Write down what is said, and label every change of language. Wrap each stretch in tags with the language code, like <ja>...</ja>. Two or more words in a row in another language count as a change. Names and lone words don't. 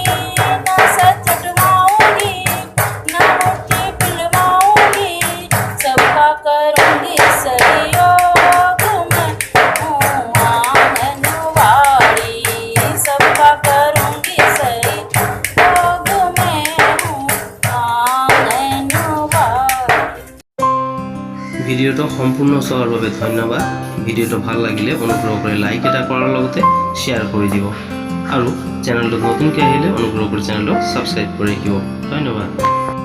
<hi>नस चटवाऊंगी, ना मुट्ठी पिलवाऊंगी, सबका करूंगी सहयोग, मैं हूँ आंगनबाड़ी। सबका करूंगी सहयोग, मैं हूँ आंगनबाड़ी।</hi> <as>ভিডিঅ'টো সম্পূৰ্ণ চোৱাৰ বাবে ধন্যবাদ। ভিডিঅ'টো ভাল লাগিলে অনুগ্ৰহ কৰি লাইক এটা কৰাৰ লগতে শ্বেয়াৰ কৰি দিব, আৰু চেনেলটোত নতুনকৈ আহিলে অনুগ্ৰহ কৰি চেনেলটো ছাবস্ক্ৰাইব কৰি ৰাখিব। ধন্যবাদ।</as>